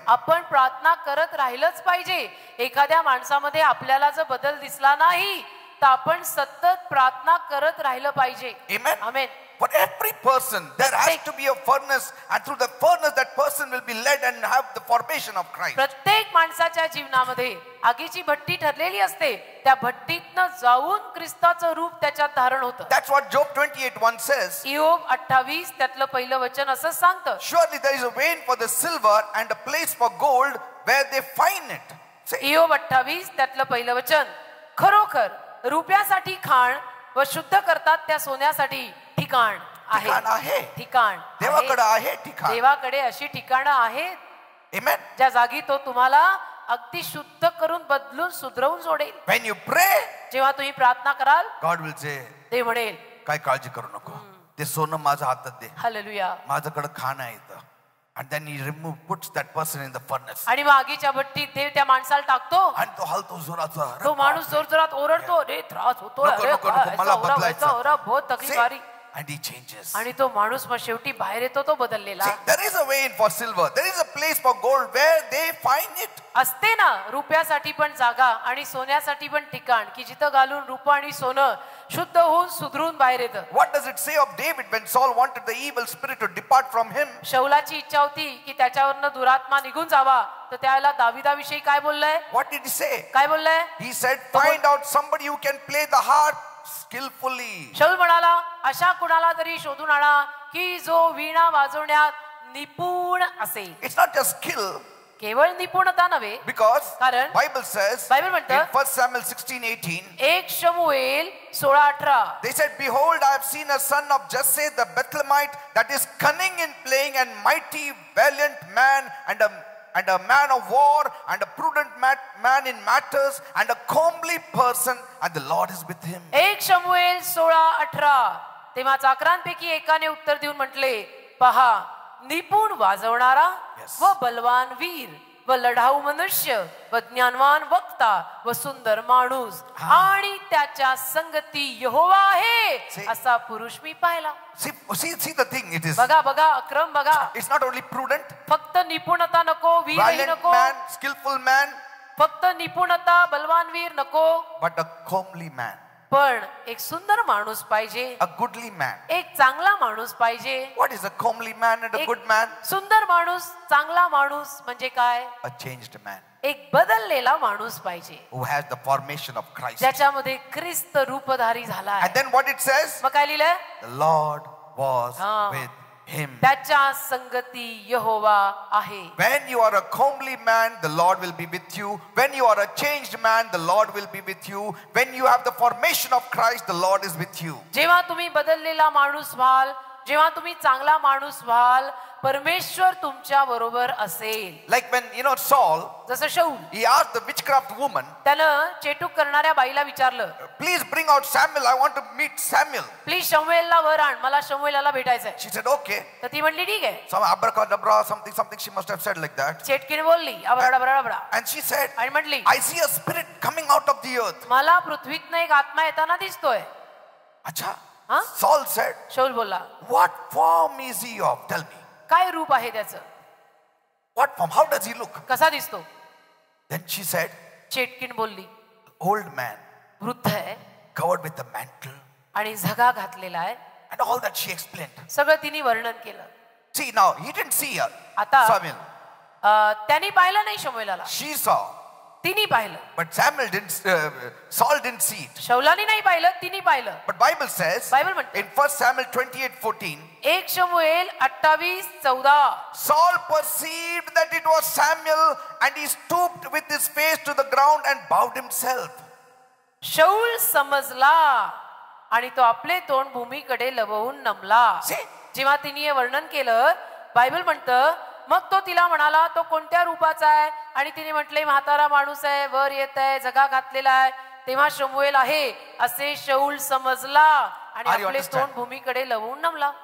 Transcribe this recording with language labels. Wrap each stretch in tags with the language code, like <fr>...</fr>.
<mr>आपण प्रार्थना करत राहिलंच पाहिजे. एखाद्या माणसामध्ये आपल्याला जर बदल दिसला नाही तर आपण सतत प्रार्थना करत राहिलं पाहिजे.</mr> <en>Amen.</en> <mr>Amen.</mr> <en>For every person, there has to be a furnace, and through the furnace, that person will be led and have the formation of Christ.</en> <mr>प्रत्येक माणसाच्या जीवनामध्ये आगीची भट्टी ठरलेली असते. त्या भट्टीतनं जाऊन ख्रिस्ताचं रूप त्याच्यात धारण होतं.</mr> <en>That's what Job 28:1 says.</en> <mr>इयोब 28 त्यातलं पहिलं वचन असं सांगतं.</mr> <en>Surely there is a vein for the silver and a place for gold where they find it.</en> <mr>इयोब 28 त्यातलं पहिलं वचन. खरोखर रुपयासाठी खाण व शुद्ध करतात त्या सोन्यासाठी ठिकाण आहे. ठिकाण देवाकडे आहे ठिकाण. देवाकडे अशी ठिकाणं आहेत.</mr> <en>Amen.</en> <mr>ज्या जागी तो तुम्हाला अगदी शुद्ध करून बदलून सुधरवून जोडेल.</mr> <en>When you pray,</en> <mr>जेव्हा तुम्ही प्रार्थना कराल</mr> <en>God will say,</en> <mr>ते म्हणेल काय काळजी करू नको, ते सोनं माझ्या हातात दे, हालेलुया. माझ्याकडे खाणं आहे इथं. And then he puts that person in the furnace. आणि मग आगीच्या भट्टीत देव त्या माणसाला टाकतो. आणि तो हलतो जोराचा. तो माणूस जोरजोरात ओरडतो, रे त्रास होतो, मला बदलायचं.</mr> <hi>बहुत तकलीफ आ रही.</hi> <en>And he changes.</en> <mr>आणि तो माणूस मग शेवटी बाहेर येतो तो बदललेला.</mr> <en>There is a vein for silver, there is a place for gold where they find it.</en> <mr>असते ना रुपयासाठी पण जागा आणि सोन्यासाठी पण ठिकाण की जिथं घालून रूप आणि सोनं शुद्ध होऊन सुधरून बाहेर येतं.</mr> <en>What does it say of David when Saul wanted the evil spirit to depart from him?</en> <mr>शौलाची इच्छा होती की त्याच्यावरनं दुरात्मा निघून जावा, तर त्याला दाविदाविषयी काय बोललंय?</mr> <en>What did he say?</en> <mr>काय बोललंय?</mr> <en>He said, find out somebody who can play the harp skillfully.</en> <mr>शौल म्हणाला अशा कुणाला तरी शोधून आणा की जो वीणा वाजवण्यात निपुण असेल.</mr> <en>It's not just skill.</en> <mr>केवळ निपुणता नव्हे.</mr> <en>Because</en> <mr>कारण</mr> <en>Bible says</en> <mr>बायबल म्हणतं</mr> <en>in 1 Samuel 16:18,</en> <mr>1 शमूएल 16:18,</mr> <en>they said, behold, I have seen a son of Jesse the Bethlehemite that is cunning in playing and mighty, valiant man and a man of war and a prudent man in matters and a comely person, and the Lord is with him.</en> <mr>1 शमूएल 16:18. तेव्हा चाकरांपैकी एकाने उत्तर देऊन म्हटले, पहा निपुण वाजवणारा व बलवान वीर व लढाऊ मनुष्य व ज्ञानवान वक्ता व सुंदर माणूस आणि त्याच्या संगती यहोवा आहे असा पुरुष मी पाहिला.</mr> <en>See the thing, it is.</en> <mr>बघा बघा अक्रम बघा.</mr> <en>It's not only prudent,</en> <mr>फक्त निपुणता नको, वीरही</mr> <en>valiant</en> <mr>नको,</mr> <en>man, skillful man,</en> <mr>फक्त निपुणता बलवान वीर नको,</mr> <en>but a comely man,</en> <mr>पण एक सुंदर माणूस पाहिजे,</mr> <en>a goodly man.</en> <mr>एक चांगला माणूस पाहिजे.</mr> <en>What is a comely man and a</en> <mr>एक</mr> <en>good man?</en> <mr>सुंदर माणूस, चांगला माणूस म्हणजे काय?</mr> <en>A changed man</en> <mr>एक बदललेला माणूस पाहिजे</mr> <en>who has the formation of Christ.</en> <mr>ज्याच्यामध्ये ख्रिस्त रूपधारी झाला आहे.</mr> <en>And then what it says?</en> <mr>मग काय लिहिलंय?</mr> <en>The Lord was with him.</en> <mr>त्याच्या संगती यहोवा आहे.</mr> <en>When you are a comely man, the Lord will be with you. When you are a changed man, the Lord will be with you. When you have the formation of Christ, the Lord is with you.</en> <mr>जेव्हा तुम्ही बदललेला माणूस व्हाल जेव्हा तुम्ही चांगला माणूस व्हाल परमेश्वर तुमच्या बरोबर असेल.</mr> <en>Like when Saul,</en> <mr>जसं शौल</mr> <en>he asked the witchcraft woman,</en> <mr>त्यानं चेटूक करणाऱ्या बाईला विचारलं,</mr> <en>please bring out Samuel, I want to meet Samuel.</en> <mr>Please शमूएलला वर आण, मला शमूएलाला भेटायचंय.</mr> <en>She said, okay.</en> <mr>तर ती म्हणली ठीक आहे.</mr> <en>Some abracadabra, something she must have said like that.</en> <mr>चेटकीन बोलली अबराडबराडबरा.</mr> <en>And she said,</en> <mr>आणि म्हटली,</mr> <en>I see a spirit coming out of the earth.</en> <mr>मला पृथ्वीतनं एक आत्मा येताना दिसतोय. Acha. Huh?</mr> <en>Saul said,</en> <mr>शौल बोलला,</mr> <en>what form is he of? Tell me.</en> <mr>काय रूप आहे त्याचं,</mr> <en>What form? How does he look?</en> <mr>कसा दिसतो.</mr> <en>Then she said,</en> <mr>चेटकीन बोलली,</mr> <en>old man,</en> <mr>वृद्ध आहे</mr> <en>covered with a mantle.</en> <mr>आणि झगा घातलेला आहे.</mr> <en>And all that she explained.</en> <mr>सगळं तिने वर्णन केलं.</mr> <en>See, now, he didn't see her.</en> <mr>आता</mr> <en>Samuel.</en> <mr>त्यांनी पाहिलं नाही शमूएलाला,</mr> <en>She saw.</en> <mr>तिने पाहिलं.</mr> <en>But Saul didn't see it.</en> <mr>शौलानी नाही पाहिलं, तिने पाहिलं.</mr> <en>But Bible says,</en> <mr>बायबल म्हणते</mr> <en>in 1 Samuel 28:14,</en> <mr>1 शमूएल 28:14,</mr> <en>Saul perceived that it was Samuel and he stooped with his face to the ground and bowed himself.</en> <mr>शौल समजला आणि तो आपले तोंड भूमीकडे लववून नमला.</mr> <en>See?</en> <mr>जेव्हा तिने हे वर्णन केलं, बायबल म्हणतं मग तो तिला म्हणाला तो कोणत्या रूपाचा आहे, आणि तिने म्हटले म्हातारा माणूस आहे, वर येत आहे, झगा घातलेला आहे. तेव्हा शमूएल आहे असे शौल समजला आणि आपले तोंड भूमीकडे लववून नमला.</mr>